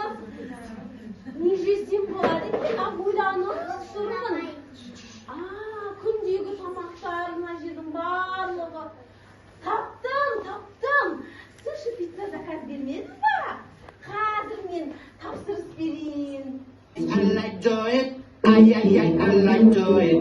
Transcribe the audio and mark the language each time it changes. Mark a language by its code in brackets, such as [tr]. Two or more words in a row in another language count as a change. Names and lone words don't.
[kk] Не жесем болады екен, ойланып тұрмын. Күндегі тамақтар мына жердің барлығы. Таптым. Суши пицца заказ бермедіңіз ба? Қазір мен тапсырыс берейін. [en] I like to it. Ay, I like to it.